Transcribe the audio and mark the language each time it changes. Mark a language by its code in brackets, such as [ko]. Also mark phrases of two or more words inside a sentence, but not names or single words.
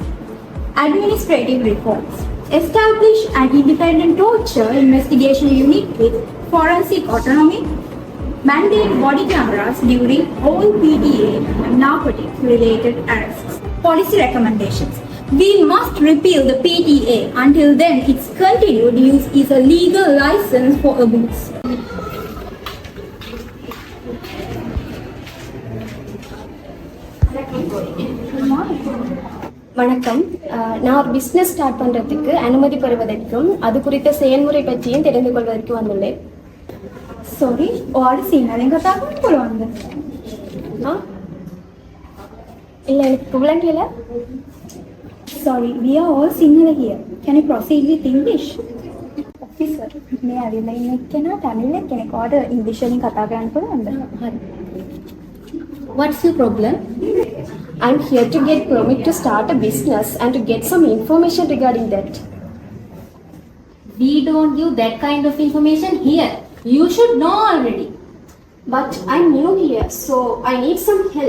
[en] Administrative reforms. Establish an independent torture investigation unit with forensic autonomy. Mandate body cameras during all PTA and narcotic-related arrests. Policy recommendations. We must repeal the PTA. Until then, its continued use is a legal license for abuse. [ta] வணக்கம் நான் ஒரு [en] business start [ta] பண்ணுறதுக்கு அனுமதி பெறுவதற்கும் அது குறித்த செயல்முறை பற்றியும் தெரிந்து கொள்வதற்கு வந்துள்ளேன். [si] Sorry, ඔයාලට සිංහලෙන් කතා කරන්න පුළුවන්ද? இல்லை எனக்கு புலன் இல்லை. [en] Sorry, we are all Sinhala here. Can you proceed with English? Officer, [si] මේ ඇවිල්ලා ඉන්න කෙනා තමිල් කෙනෙක්. ඔයාලට ඉංග්‍රීසි වලින් කතා කරන්න පුළුවන්ද? [en] What's your problem? I'm here to get permit to start a business and to get some information regarding that. We don't give that kind of information here. You should know already. But I'm new here, so I need some help.